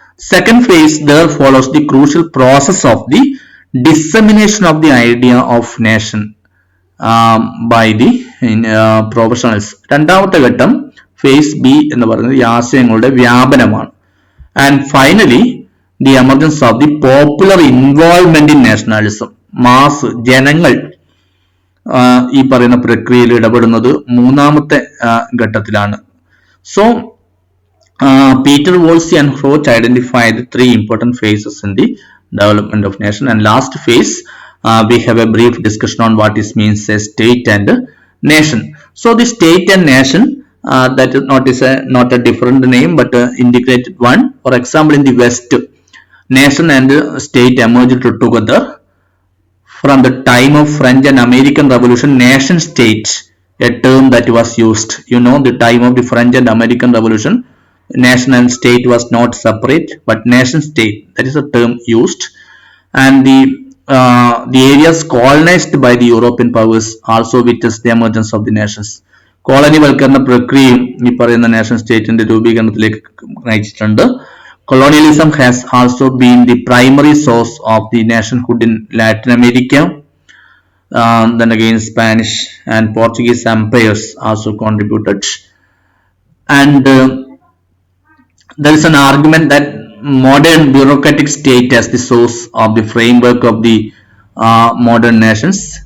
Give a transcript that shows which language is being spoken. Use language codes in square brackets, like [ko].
[en] Second phase, there follows the crucial process of the dissemination of the idea of nation by the professionals. [ml] രണ്ടാമത്തെ ഘട്ടം face B എന്ന് പറയുന്നത് ഈ ആശയങ്ങളുടെ വ്യാപനമാണ്. [en] And finally the emergence of the popular involvement in nationalism. [ml] Mass, ജനങ്ങൾ ഈ പറയുന്ന പ്രക്രിയയിൽ ഇടപെടുന്നത് മൂന്നാമത്തെ ഘട്ടത്തിലാണ്. [en] So Peter Woolsey and Hroch identified 3 important phases in the development of nation. And last phase, we have a brief discussion on what it means a state and nation. So the state and nation, that is not a different name but integrated one. For example, in the West, nation and state emerged together. From the time of French and American Revolution, nation state, a term that was used. You know, the time of the French and American Revolution, nation and state was not separate, but nation state, that is a term used. And the areas colonized by the European powers also witnessed the emergence of the nations. [ml] കോളനിവൽക്കരണ പ്രക്രിയയും ഈ പറയുന്ന nation സ്റ്റേറ്റിന്റെ രൂപീകരണത്തിലേക്ക് നയിച്ചിട്ടുണ്ട്. [en] Colonialism has also been the primary source of the nationhood in Latin America. Then again, Spanish and Portuguese empires also contributed. And there is an argument that modern bureaucratic state as the source of the framework of the modern nations.